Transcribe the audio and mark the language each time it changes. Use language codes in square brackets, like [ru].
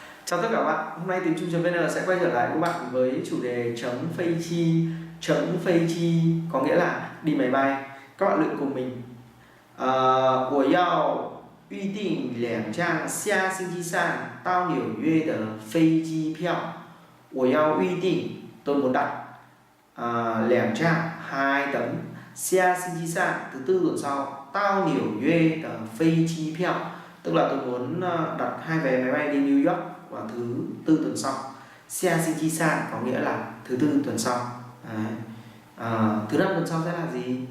[vi] Chào tất cả các bạn, hôm nay tiếng Trung.vn sẽ quay trở lại các bạn với chủ đề chấm phây chi. Chấm phây chi có nghĩa là đi máy bay. Các bạn luyện cùng mình. [zh] 我要预定2张下星期三到纽约的飞机票。我要预定 [vi] tôi muốn đặt 2 trang 2 tấm [zh] 下星期三 [vi] thứ tư tuần sau [zh] 到纽约的飞机票, [vi] tức là tôi muốn đặt 2 vé máy bay đi New York vào thứ tư tuần sau. Xia xin chi san có nghĩa là thứ tư tuần sau. Thứ năm tuần sau sẽ là gì?